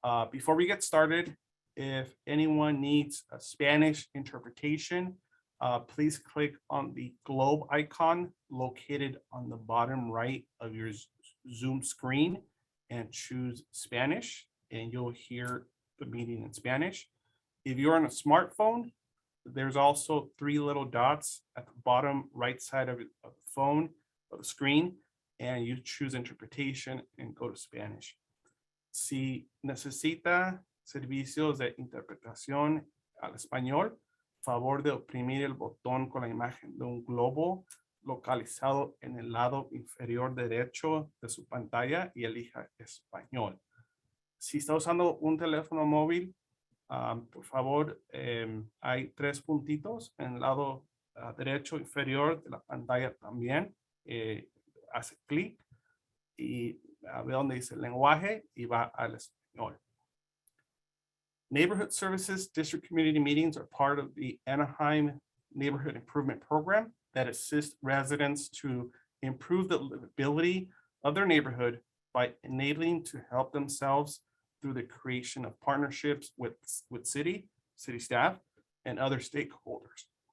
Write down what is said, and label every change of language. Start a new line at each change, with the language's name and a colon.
English: Before we get started, if anyone needs a Spanish interpretation, please click on the globe icon located on the bottom right of your Zoom screen and choose Spanish, and you'll hear the meeting in Spanish. If you're on a smartphone, there's also 3 little dots at the bottom right side of the phone, of the screen, and you choose interpretation and go to Spanish.
Spanish: Si necesita servicios de interpretación al español, favor de oprimir el botón con la imagen de un globo localizado en el lado inferior derecho de su pantalla y elija español. Si está usando un teléfono móvil, por favor, hay 3 puntitos en el lado derecho inferior de la pantalla también. Hace clic y ve donde dice lenguaje y va al español.
English: Neighborhood Services District Community Meetings are part of the Anaheim Neighborhood Improvement Program that assists residents to improve the livability of their neighborhood by enabling to help themselves through the creation of partnerships with city staff, and other stakeholders.